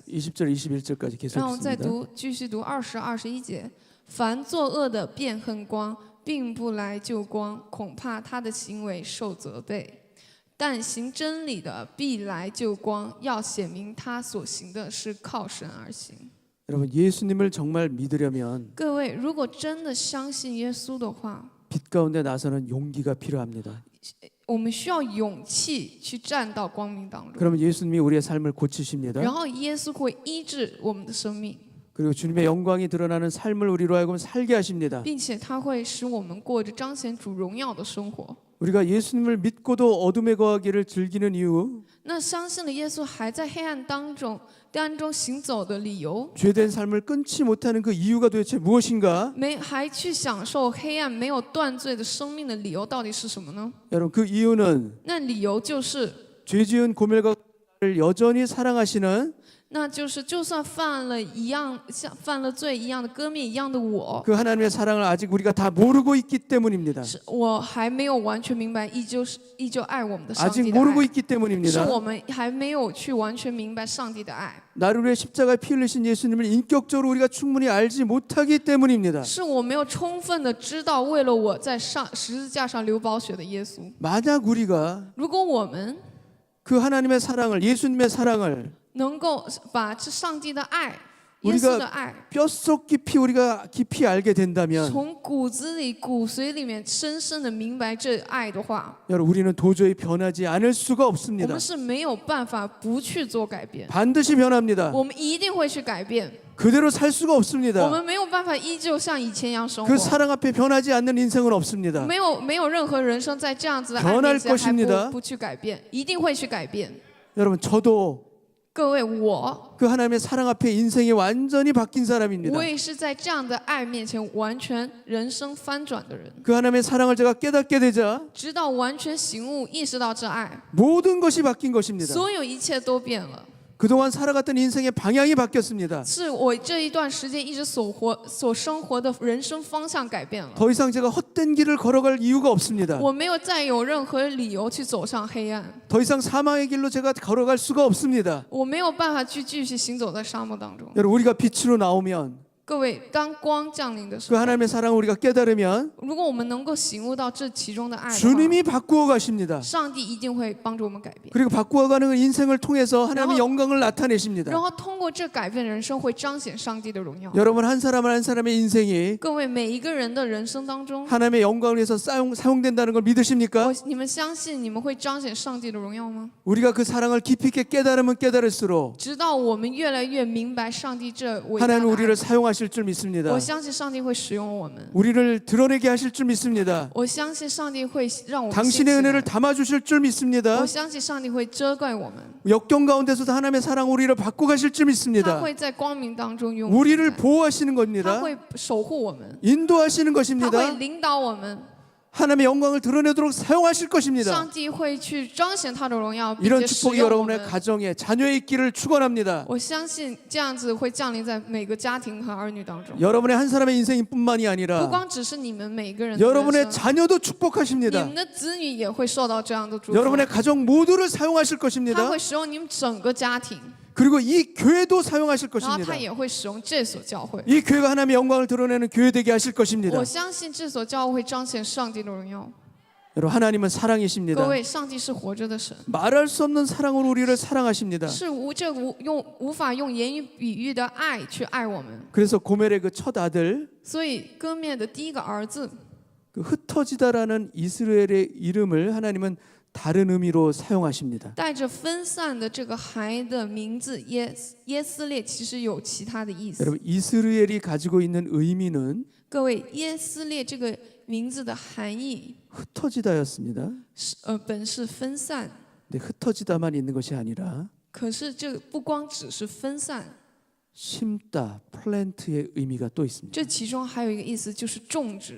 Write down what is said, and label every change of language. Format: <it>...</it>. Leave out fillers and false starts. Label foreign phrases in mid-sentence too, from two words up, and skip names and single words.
<ko>20절 21절까지 계속</ko> <zh>让我们再</zh> <ko>읽습니다.</ko> <zh>继续读20、21节。凡作恶的便恨光，并不来就光，恐怕他的行为受责备；但行真理的必来就光，要显明他所行的是靠神而行。</zh> <ko>여러분 예수님을 정말 믿으려면</ko> <zh>各位，如果真的相信耶稣的话，</zh> <ko>빛 가운데 나서는 용기가 필요합니다.</ko> <zh>我们需要勇气去站到光明当中，</zh> <ko>그러면 예수님이 우리의 삶을 고치십니다.</ko> <zh>然后耶稣会医治我们的生命，</zh> <ko>그리고 주님의 영광이 드러나는 삶을 우리로 하여금 살게 하십니다.</ko> <zh>并且他会使我们过着彰显主荣耀的生活。</zh> <ko>우리가 예수님을 믿고도 어둠에 거하기를 즐기는 이유,</ko> <zh>那相信了耶稣还在黑暗当中行走的理由，</zh> <ko>죄된 삶을 끊지 못하는 그 이유가 도대체 무엇인가?</ko> <zh>还去享受黑暗没有断罪的生命的理由到底是什么呢？</zh> <ko>여러분 그 이유는</ko> <zh>那理由就是</zh> <ko>죄지은 고멜과 를 여전히 사랑하시는</ko> <zh>那就是就算犯了罪一样的割灭一样的我，</zh> <ko>그 하나님의 사랑을 아직 우리가 다 모르고 있기 때문입니다.</ko> <zh>是我还没有完全明白，依旧爱我们的上</zh> <ko>아직</ko> <zh>帝的</zh> <ko>모르고</ko> <zh>爱，</zh> <ko>있기</ko> <zh>是</zh> <ko>때문입니다.</ko> <zh>我们还没有去完全明白上帝的爱，</zh> <ko>나를 위해 십자가에 피 흘리신 예수님을 인격적으로 우리가 충분히 알지 못하기 때문입니다.</ko> <zh>是我没有充分的知道为了我在十字架上流宝血的耶稣。</zh> <ko>만약 우리가</ko> <zh>如果我们</zh> <ko>그 하나님의 사랑을, 예수님의 사랑을</ko> <zh>能够把这上帝的爱、</zh> <ko>우리가</ko> <zh>耶稣的爱</zh> <ko>뼈속 깊이 우리가 깊이 알게 된다면</ko> <zh>从骨子里、骨髓里面深深的明白这爱的话，</zh> <ko>여러분 우리는 도저히 변하지 않을 수가</ko> <zh>我</zh> <ko>없습니다.</ko> <zh>们是没有办法不去做改变，</zh> <ko>반드시 변합니다.</ko> <zh>我们一定会去改变，</zh> <ko>그대로 살 수가</ko> <zh>我</zh> <ko>없습니다.</ko> <zh>们没有办法依旧像以前一样生活</zh> <ko>그 。 사랑 앞에 변하지 않는 인생은 없습니다.</ko> <zh>没有任何人生在这样子的爱</zh> <ko>변할</ko> <zh>面前还</zh> <ko>것입니다.</ko> <zh>不去改变，一定会去改变。</zh> <ko>여러분 저도</ko> <zh>各位，我</zh> <ko>그 하나님의 사랑 앞에 인생이 완전히 바뀐 사람입니다.</ko> <zh>也是在这样的爱面前完全人生翻转的人，</zh> <ko>그 하나님의 사랑을 제가 깨닫게 되자</ko> <zh>直到完全醒悟意识到这爱，</zh> <ko>모든 것이 바뀐 것입니다.</ko> <zh>所有一切都变了。</zh> <ko>그동안 살아갔던 인생의 방향이 바뀌었습니다.</ko> <zh>是我这一段时间一直所生活的人生方向改变了，</zh> <ko>더 이상 제가 헛된 길을 걸어갈 이유가 없습니다.</ko> <zh>我没有再有任何理由去走上黑暗，</zh> <ko>더 이상 사망의 길로 제가 걸어갈 수가 없습니다.</ko> <zh>我没有办法去继续行走在沙漠当中。</zh> <ko>여러분 우리가 빛으로 나오면</ko> <zh>各位，当光降临的时</zh> <ko>그</ko> <zh>候，</zh> <ko>하나님의 사랑을 우리가 깨달으면</ko> <zh>如果我们能够醒悟到这其中的爱的话，</zh> <ko>주님이 바꾸어 가십니다.</ko> <zh>上帝一定会帮助我们改变，</zh> <ko>그리고 바꾸어가는 인생을 통해서 하나님의 영광을 나타내십니다.</ko> <zh>然后通过这改变人生，会彰显上帝的荣耀。</zh> <ko>여러분 한 사람 한 사람의 인생이</ko> <zh>各位，每一个人的人生当中，</zh> <ko>하나님의 영광을 위해서 사용된다는 걸 믿으십니까?</ko> <zh>你们相信你们会彰显上帝的荣耀吗？</zh> <ko>우리가 그 사랑을 깊이 있게 깨달으면 깨달을수록</ko> <zh>直到我们越来越明白上帝这伟大</zh> <ko>하나님</ko> <zh>的</zh> <ko>우리를</ko> <zh>爱，</zh> <ko>사용하실 줄 믿습니다.</ko> <zh>我相信上帝会使用我们，</zh> <ko>우리를 드러내게 하실 줄 믿습니다.</ko> <zh>我相信上帝会让我们兴起</zh> <ko>당신의</ko> <zh>来</zh> <ko>은혜를 담아주실 줄 믿습니다.</ko> <zh>我相信上帝会遮盖我们，</zh> <ko>역경 가운데서도 하나님의 사랑 우리를 바꿔 가실 줄</ko> <zh>他</zh> <ko>믿습니다.</ko> <zh>会在光明当中用我们</zh> <ko>우리를</ko> <zh>在</zh> <ko>보호하시는</ko> <zh>他</zh> <ko>겁니다.</ko> <zh>会守护我们，</zh> <ko>인도하시는</ko> <zh>他会</zh> <ko>것입니다.</ko> <zh>领导我们，</zh> <ko>하나님의 영광을 드러내도록 사용하실 것입니다.</ko> <zh>上帝会去彰显他的荣耀，并</zh> <ko>이런</ko> <zh>且使</zh> <ko>축복이</ko> <zh>用我</zh> <ko>여러분의</ko> <zh>们。</zh> <ko>가정에 자녀의 있기를 축원합니다.</ko> <zh>我相信这样子会降临在每个家庭和儿女当中，</zh> <ko>여러분의 한 사람의 인생뿐만이</ko> <zh>不</zh> <ko>아니라</ko> <zh>光只是你们每个人的</zh> <ko>여러분의</ko> <zh>人生，</zh> <ko>자녀도</ko> <zh>你</zh> <ko>축복하십니다.</ko> <zh>们的子女也会受到这样的祝福。</zh> <ko>여러분의 가정 모두를 사용하실</ko> <zh>他</zh> <ko>것입니다.</ko> <zh>会使用你们整个家庭，</zh> <ko>그리고 이 교회도 사용하실</ko> <zh>然后</zh> <ko>것입니다.</ko> <zh>他也会使用这所教会。</zh> <ko>이 교회가 하나님의 영광을 드러내는 교회 되게 하실 것입니다.</ko> <zh>我相信这所教会会彰显上帝的荣耀。</zh> <ko>여러분 하나님은 사랑이십니다.</ko> <zh>各位，上帝是活着的神，</zh> <ko>말할 수 없는 사랑으로 우리를 사랑하십니다.</ko> <zh>是无法用言语比喻的爱去爱我们。</zh> <ko>그래서 고멜의 그 첫 아들</ko> <zh>所以割灭的第一个儿子</zh> <ko>그 흩어지다라는 이스라엘의 이름을 하나님은 다른 의미로 사용하십니다.</ko> <zh>带着分散的这个孩的名字耶斯列，其实有其他的意思。</zh> <ko>여러분 이스라엘이 가지고 있는 의미는</ko> <zh>各位，耶斯列这个名字的含义</zh> <ko>흩어지다였습니다.</ko> <zh>是本是分散，</zh> <ko>근데 흩어지다만 있는 것이 아니라</ko> <zh>可是这个不光只是分散，</zh> <ko>심다, 플랜트의 의미가 또 있습니다.</ko> <zh>这其中还有一个意思就是种植。</zh>